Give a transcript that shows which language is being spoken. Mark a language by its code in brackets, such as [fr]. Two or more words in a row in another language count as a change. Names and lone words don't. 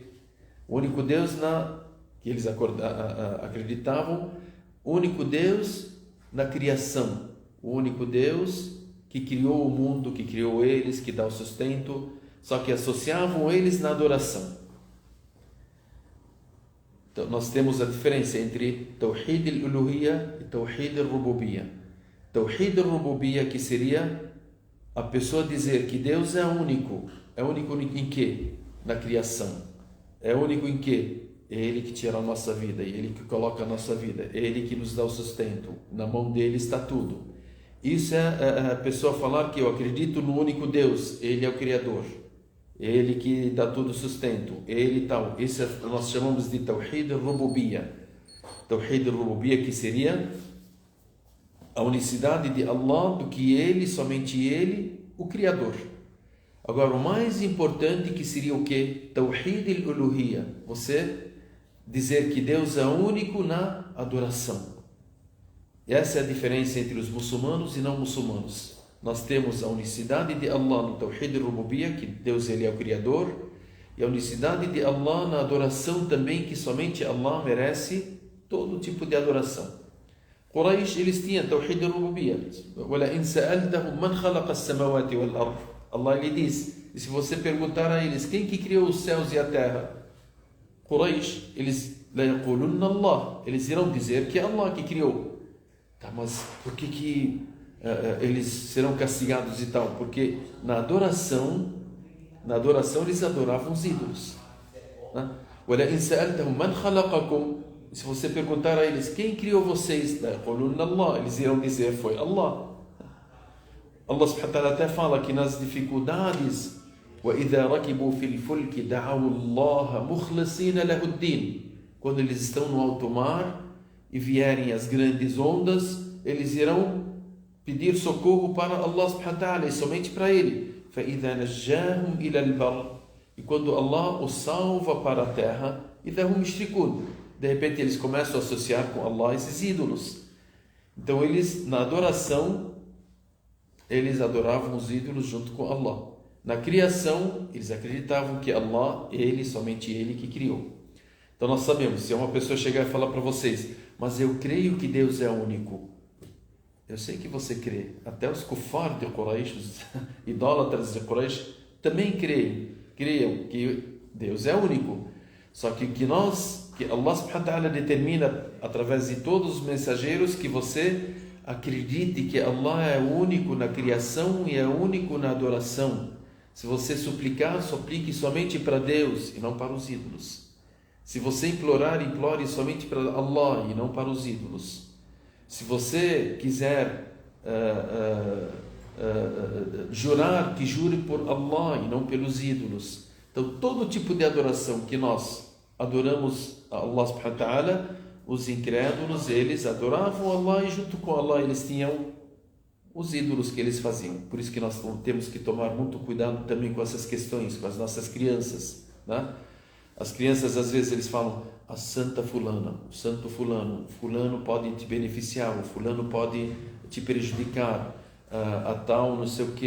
[pt] O único Deus que eles acreditavam, o único Deus na criação, o único Deus que criou o mundo, que criou eles, que dá o sustento, só que associavam eles na adoração. Então, nós temos a diferença entre [ar] توحيد الألوهية [pt] e [ar] توحيد الربوبية. توحيد الربوبية, [pt] que seria a pessoa dizer que Deus é único em quê? Na criação. É único em quê? É Ele que tira a nossa vida, é Ele que coloca a nossa vida, é Ele que nos dá o sustento. Na mão dele está tudo. Isso é a pessoa falar que eu acredito no único Deus, Ele é o Criador, Ele que dá todo o sustento, Ele tal. Isso nós chamamos de [ar] توحيد الربوبية. توحيد الربوبية, [pt] que seria a unicidade de Allah, do que Ele, somente Ele, o Criador. Agora, o mais importante, que seria o quê? [ar] توحيد الألوهية. [pt] Você dizer que Deus é único na adoração. Essa é a diferença entre os muçulmanos e não muçulmanos. nós temos a unicidade de Allah no [ar] توحيد الربوبية, [pt] que Deus ele é o Criador, e a unicidade de Allah na adoração também, que somente Allah merece todo tipo de adoração. Quraysh, eles tinham [ar] توحيد الربوبية. وَلَئِنْ سَأَلْتَهُمْ مَنْ خَلَقَ السَّمَوَاتِ وَالْأَرْضِ. [pt] Allah lhe diz, e se você perguntar a eles, quem que criou os céus e a terra? Quraysh, eles [ar] لَيَقُولُنَّ اللَّهِ. [pt] Eles irão dizer que é Allah que criou. Tá, mas por que eles serão castigados e tal? Porque na adoração eles adoravam os ídolos. [ar] وَلَئِنْ سَأَلْتَهُمْ مَنْ خَلَقَكُمْ. [pt] Se você perguntar a eles, quem criou vocês? Eles irão dizer, foi Allah. Allah [ar] سبحانه وتعالى [pt] até fala que nas dificuldades, [ar] وَإِذَا رَكِبُوا فِي الْفُلْكِ دَعَوُوا اللَّهَ مُخْلَصِينَ لَهُ الدِّينَ. [pt] Quando eles estão no alto mar e vierem as grandes ondas, eles irão pedir socorro para Allah [ar] سبحانه وتعالى [pt] e somente para Ele. [ar] فَإِذَا نَجَّاهُمْ إِلَى الْبَرِّ. [pt] E quando Allah os salva para a terra, [ar] إِذَا هُمْ يُشْرِكُونَ. [pt] De repente eles começam a associar com Allah esses ídolos. Então eles, na adoração, eles adoravam os ídolos junto com Allah. Na criação, eles acreditavam que Allah, Ele, somente Ele que criou. Então nós sabemos, se uma pessoa chegar e falar para vocês, mas eu creio que Deus é único. Eu sei que você crê. Até os kuffar de Quraysh, os idólatras de Quraysh, também creiam que Deus é único. Só que que Allah [ar] سبحانه وتعالى [pt] determina através de todos os mensageiros que você acredite que Allah é único na criação e é único na adoração. Se você suplicar, suplique somente para Deus e não para os ídolos. Se você implorar, implore somente para Allah e não para os ídolos. Se você quiser jurar, que jure por Allah e não pelos ídolos. Então, todo tipo de adoração que nós adoramos a Allah [ar] سبحانه وتعالى, [pt] os incrédulos, eles adoravam Allah e junto com Allah eles tinham os ídolos que eles faziam. Por isso que nós temos que tomar muito cuidado também com essas questões, com as nossas crianças, né? As crianças às vezes eles falam, a santa fulana, o santo fulano, fulano pode te beneficiar, o fulano pode te prejudicar, a tal não sei o que.